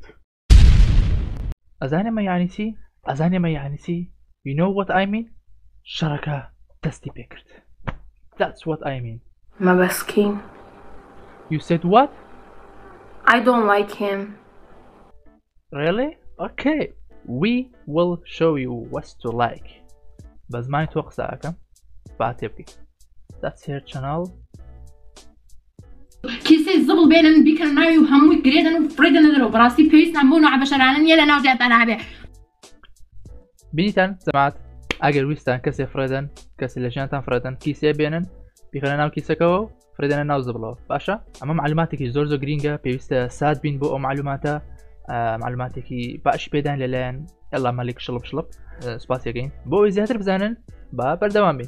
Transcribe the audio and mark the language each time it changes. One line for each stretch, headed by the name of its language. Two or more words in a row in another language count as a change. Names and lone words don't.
Central Kurdish: ئەزانێمە یانی چی؟
English: You know what I mean?
Central Kurdish: شەڕەکە دەستی پێکرد.
English: That's what I mean.
Arabic: ما بسكين.
English: You said what? I don't like him. Really? Okay. We will show you what to like.
Central Kurdish: بزمانی تۆ قسەکەم باتێ بکەیت.
English: That's her channel.
Central Kurdish: کیسەی زبڵ بێنن بیکەن ناوی و هەمووی گرێدن و فرێدن دەرەوە بەڕاستی پێویستمان بۆ نەعەبەشەرانن یە لە ناو جیاتان هەبێ. بینیتان جەماعەت ئەگەر ویستان کەسێ فرێدن کەسی لە ژیانتان فرێدن کیسێ بێنن بیخەنە ناو کیسەکەەوە و فرێدەنە ناو زبڵەوە باشە ئەمە معلوماتێکی زۆر گرینگە پێویستە سات بین بۆ ئەو معلوماتە معلوماتێکی باشی پێدان لەلایەن ئەڵا مەلیک شڵپ سوپاسیەکەین بۆ ئەوی زیاتر بزانن با بەردەوام بین.